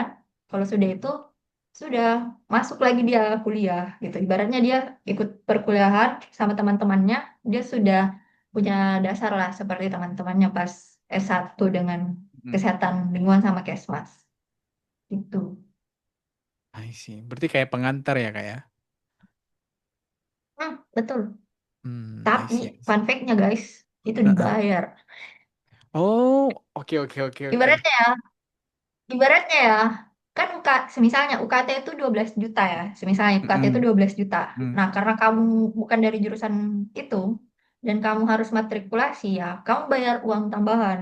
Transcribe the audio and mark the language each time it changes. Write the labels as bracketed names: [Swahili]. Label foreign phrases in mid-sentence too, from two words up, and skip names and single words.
[Indonesian] Kalau sudah itu, sudah masuk lagi dia kuliah gitu. Ibaratnya dia ikut perkuliahan sama teman-temannya, dia sudah punya dasar lah seperti teman-temannya pas S1 dengan Mm-mm. kesehatan lingkungan sama Kesmas. Itu. [English] I see. [Indonesian] Berarti kayak pengantar ya kak ya? Betul. [English] I [Indonesian] Tapi [English] see. I see. fun fact-nya guys, [Indonesian] itu Heeh. dibayar. Oh, oke oke oke oke. Ibaratnya ya, ibaratnya ya, kan semisalnya UKT itu 12 juta ya. Semisalnya UKT itu Mm-mm. 12 juta. Mm. Nah, karena kamu bukan dari jurusan itu, dan kamu harus matrikulasi ya, kamu bayar uang tambahan.